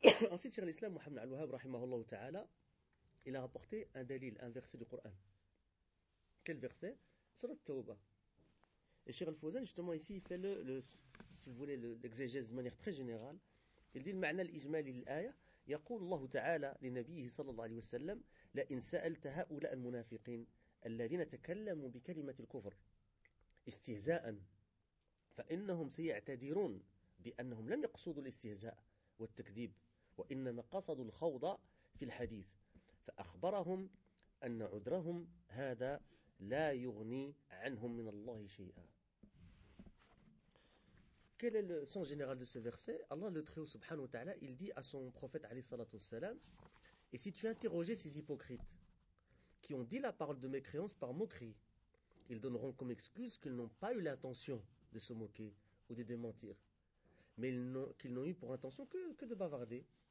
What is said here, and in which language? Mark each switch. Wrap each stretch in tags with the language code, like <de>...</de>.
<fr>Ensuite, Cheikh l'Islam Mohammed Al-Wahhab rahimahullah ta'ala, il a rapporté un dalil, un verset du Coran. Quel verset? Surat Tawbah. Et Cheikh Al-Fawzan, justement, ici, il fait le si vous voulez, l'exégèse de manière très générale. Il dit le ma'na l'ijmali l'aya.</fr> <ar>يقول الله تعالى لنبيه صلى الله عليه وسلم لئن سألت هؤلاء المنافقين الذين تكلموا بكلمة الكفر استهزاء فإنهم سيعتذرون بأنهم لم يقصدوا الاستهزاء والتكذيب وإنما قصدوا الخوض في الحديث فأخبرهم أن عذرهم هذا لا يغني عنهم من الله شيئا.</ar> <fr>Quel est le sens général de ce verset? Allah, le Très-Haut, subhanahu wa ta'ala, il dit à son prophète, alayhi salatu wassalam, et si tu interrogeais ces hypocrites qui ont dit la parole de mécréance par moquerie, ils donneront comme excuse qu'ils n'ont pas eu l'intention de se moquer ou de démentir, mais qu'ils n'ont eu pour intention que de bavarder.</fr>